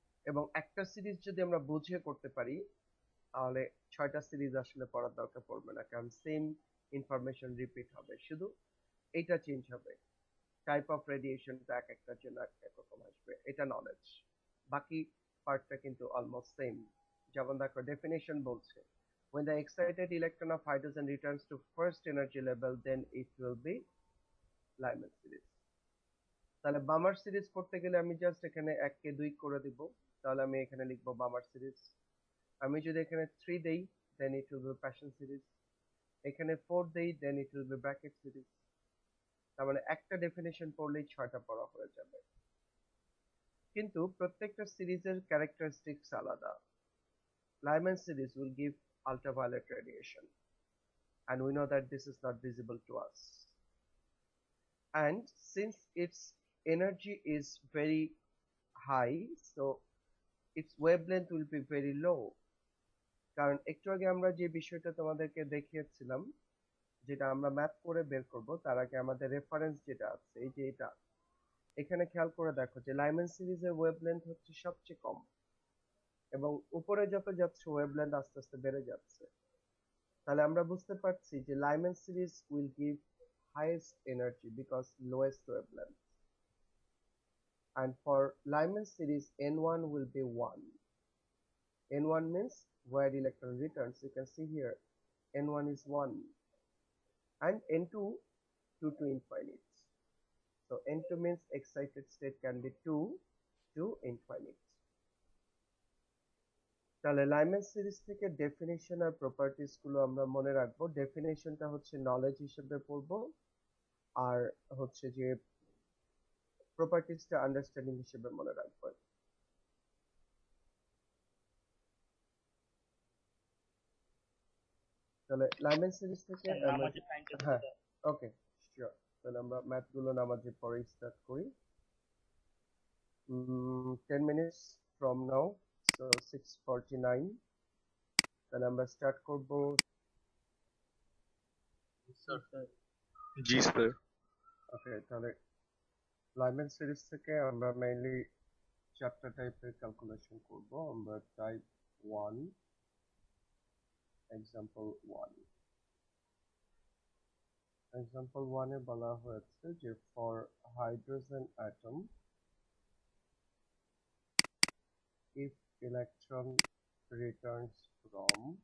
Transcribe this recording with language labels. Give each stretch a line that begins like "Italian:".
Bangla: এবং একটা সিরিজ যদি আমরা বুঝে করতে পারি তাহলে 6টা সিরিজ আসলে পড়ার দরকার পড়বে না, কারণ সেম ইনফরমেশন রিপিট হবে, শুধু এটা চেঞ্জ হবে, টাইপ অফ রেডিয়েশনটা এক একটার জন্য এক রকম আসবে, এটা নলেজ। বাকি পার্টটা কিন্তু অলমোস্ট সেম। যেমন দেখো ডেফিনেশন বলছে
English: when the excited electron of hydrogen returns to first energy level then it will be Lyman series।
Bangla: তাহলে বামার সিরিজ করতে গেলে আমি জাস্ট এখানে 1 কে 2 করে দিব, তাহলে আমি এখানে লিখব বামার সিরিজ। আমি যদি এখানে 3 দেই
English: then it will be passion series,
Bangla: এখানে 4 দেই
English: then it will be bracket series।
Bangla: তার মানে একটা ডেফিনেশন পড়লেই 6টা পড়া হয়ে যাবে, কিন্তু প্রত্যেকটা সিরিজের ক্যারেক্টারিস্টিক্স আলাদা।
English: Lyman series will give ultraviolet radiation and we know that this is not visible to us, and since its energy is very high so its wavelength will be very low।
Bangla: কারণ একটু আগে আমরা যে বিষয়টা তোমাদেরকে দেখিয়েছিলাম যেটা আমরা ম্যাথ করে বের করব, তার আগে আমাদের রেফারেন্স যেটা আছে এই যে এটা, এখানে খেয়াল করে দেখো যে লাইম্যান সিরিজের ওয়েভলেন্থ হচ্ছে সবচেয়ে কম এবং উপরে যত যাচ্ছে ওয়েভলেন্থ আস্তে আস্তে বেড়ে যাচ্ছে। তাহলে আমরা বুঝতে পারছি যে Lyman series
English: will give highest energy because lowest wavelength, and for Lyman series N1 will be 1. N1 means where electron returns, you can see here N1 is 1, and N2 2 to infinite. So N2 means excited state can be 2 to infinite.
Bangla: তাহলে Lyman series থেকে definition আর properties গুলো আমরা মনে রাখবো। ডেফিনেশনটা হচ্ছে knowledge হিসেবে পড়বো, আর হচ্ছে যে প্রপার্টিজটা আন্ডারস্ট্যান্ডিং হিসেবে মনে রাখবো। তাহলে লাইম্যান সিরিজ থেকে হ্যাঁ ওকে শিওর। তাহলে আমরা ম্যাথ গুলো নামাজের পরে স্টার্ট করি।
English: 10 minutes from now, so 6:49।
Bangla: তাহলে আমরা স্টার্ট করব। জি স্যার। ওকে, তাহলে লাইম্যান সিরিজ থেকে আমরা মেইনলি চারটা টাইপের ক্যালকুলেশন করব। আমরা টাইপ 1 এক্সাম্পল 1 এক্সাম্পল 1 এ বলা হয়েছে যে for hydrogen atom
English: if electron returns from